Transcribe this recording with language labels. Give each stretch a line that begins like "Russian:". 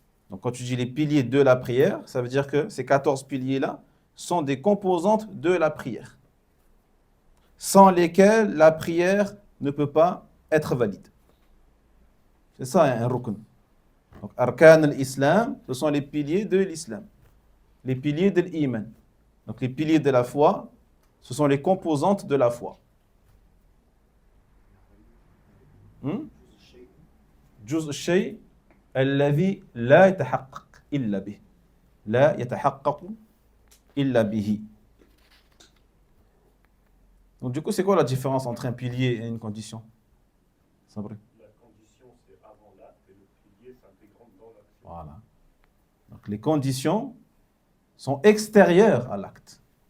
French: Donc quand tu dis les piliers de la prière, ça veut dire que ces 14 piliers-là sont des composantes de la prière, sans lesquelles la prière ne peut pas être valide. C'est ça un rukn. Donc arkan al-islam, ce sont les piliers de l'islam, les piliers de l'iman. Donc les piliers de la foi, ce sont les composantes de la foi.
Arabic: جزء الشيء الذي لا يتحقق إلا به لا يتحقق إلا به.
French: Donc du coup, c'est quoi la différence entre un pilier et une condition? C'est vrai. La condition, c'est avant l'acte et le pilier s'intégrant dans l'action. Voilà. Donc les conditions sont extérieures à l'acte.